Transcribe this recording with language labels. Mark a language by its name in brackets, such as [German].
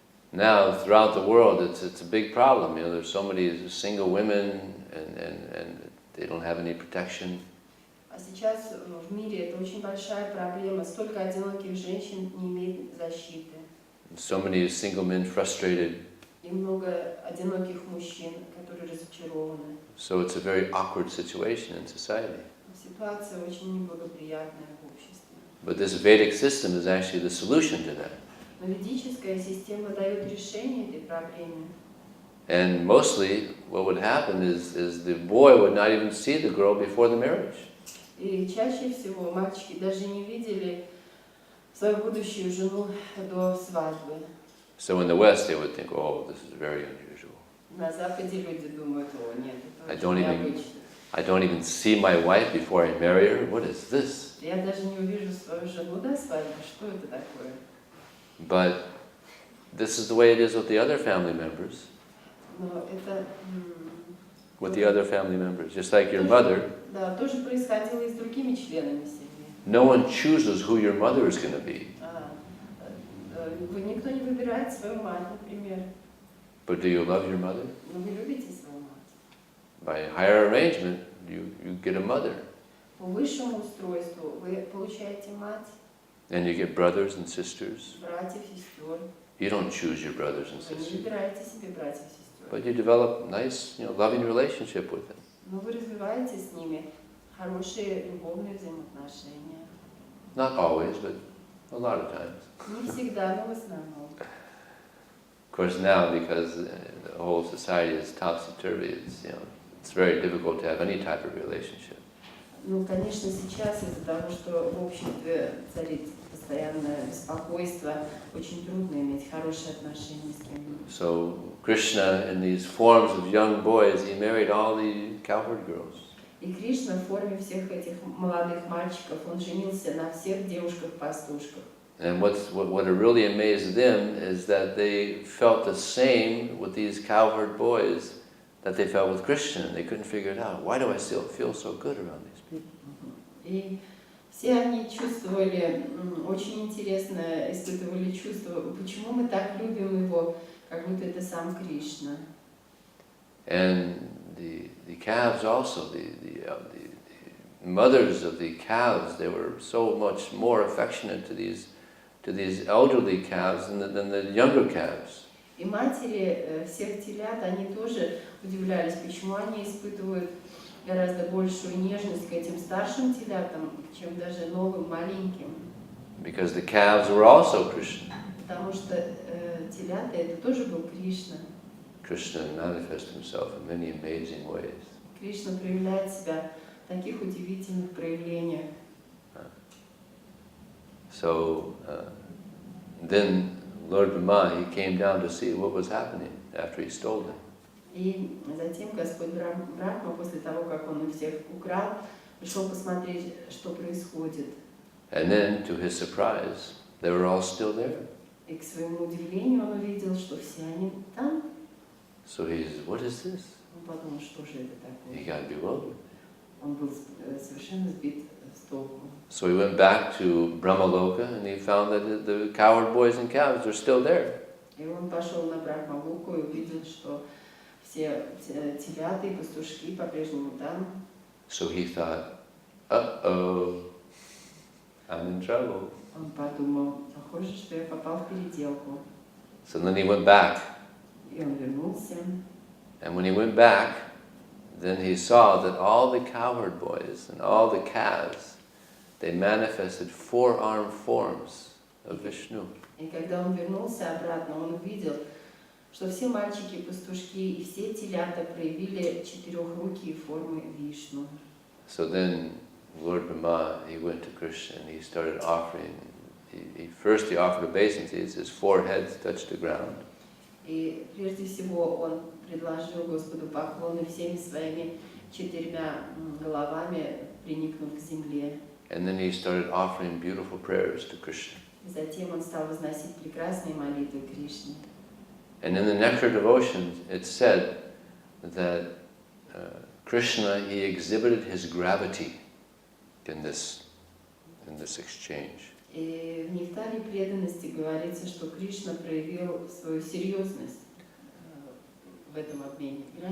[English] Now, throughout the world, it's a big problem. There's so many single women, and they don't have any protection. [Russian] А сейчас в мире это очень большая проблема. Столько одиноких женщин не имеют защиты. [English] So many single men frustrated. [Russian] И много одиноких мужчин, которые разочарованы. [English] So it's a very awkward situation in society. [Russian] Ситуация очень неблагоприятная в обществе. [English] But this Vedic system is actually the solution to that. [Russian] Но ведическая система дает решение этой проблеме. [English] And mostly, what would happen is the boy would not even see the girl before the marriage. [Russian] И чаще всего мальчики даже не видели свою будущую жену до свадьбы. [English] So in the West, they would think, oh, this is very unusual. [Russian] На Западе люди думают, о, нет, [English] I [Russian] это [English] don't [Russian] очень [English] even- [Russian] необычно. [English] I don't even see my wife before I marry her. What is this? [Russian] Я даже не увижу свою жену до свадьбы, что это такое? [English] But this is the way it is with the other family members. [Russian] Но это [English] With the other family members. Just like your mother, [Russian] да, тоже происходило и с другими членами семьи. [English] no one chooses who your mother is going to be. [Russian] Никто не выбирает свою мать, например. [English] But do you love your mother? [Russian] Но вы любите свою мать. [English] By higher arrangement, you get a mother. [Russian] По высшему устройству вы получаете мать, [English] And you get brothers and sisters. [Russian] братьев, сестер. [English] You don't choose your brothers and [Russian] Вы не [English] sisters. [Russian] выбираете себе братьев, сестер. [English] But you develop nice, loving relationship with them. [Russian] Но вы развиваете с ними хорошие любовные взаимоотношения. [English] Not always, but a lot of times. [Russian] Не всегда, но в основном. [English] Of course now, because the whole society is topsy-turvy, it's very difficult to have any type of relationship. [Russian] Ну, конечно, сейчас из-за того, что в обществе царит постоянное беспокойство, очень трудно иметь хорошие отношения с кем-нибудь. [English] So Krishna, in these forms of young boys, he married all the cowherd girls. [Russian] И Кришна в форме всех этих молодых мальчиков, он женился на всех девушках-пастушках. [English] And what really amazed them is that they felt the same with these cowherd boys that they felt with Krishna, and they couldn't figure it out. Why do I still feel so good around these people? [Russian] И все они чувствовали, очень интересно испытывали чувство, почему мы так любим его, как будто это сам Кришна. [English] And the calves also, the mothers of the calves, they were so much more affectionate to these elderly calves than the younger calves. [Russian] И матери всех телят, они тоже удивлялись, почему они испытывают гораздо большую нежность к этим старшим телятам, чем даже новым маленьким. [English] Because the calves were also Krishna. [Russian] Потому что телята это тоже был Кришна. [English] Krishna manifests himself in many amazing ways. [Russian] Кришна проявляет себя в таких удивительных проявлениях. [English] So then Lord Brahma, he came down to see what was happening after he stole them. [Russian] И затем Господь Брахма, после того, как он их всех украл, пришел посмотреть, что происходит. [English] And then, to his surprise, they were all still there. [Russian] И к своему удивлению он увидел, что все они там. [English] So he says, what is this? [Russian] Он подумал, что же это такое. [English] He got bewildered. [Russian] Он был совершенно сбит с толку. [English] So he went back to Brahmaloka and he found that the cowherd boys and calves were still there. [Russian] И он пошел на Брахмалоку и увидел, что все телята и пастушки по-прежнему там. [English] So he thought, uh-oh, I'm in trouble. [Russian] Он подумал, похоже, что я попал в переделку. [English] So then he went back. [Russian] И он вернулся. [English] And when he went back, then he saw that all the cowherd boys and all the calves, they manifested four-armed forms of Vishnu. [Russian] И когда он вернулся обратно, он увидел, что все мальчики, пастушки и все телята проявили четырехрукие формы Вишну. [English] So then Lord Brahma, he went to Krishna and he started offering. First he offered obeisance, his four heads touched the ground. [Russian] И прежде всего он предложил Господу поклоны всеми своими четырьмя головами, приникнув к земле. [English] And then he started offering beautiful prayers to Krishna. [Russian] Затем он стал возносить прекрасные молитвы Кришне. [English] And in the Nectar Devotions, it said that Krishna, he exhibited his gravity in this exchange. [Russian] И в Нектаре преданности говорится, что Кришна проявил свою серьезность в этом обмене.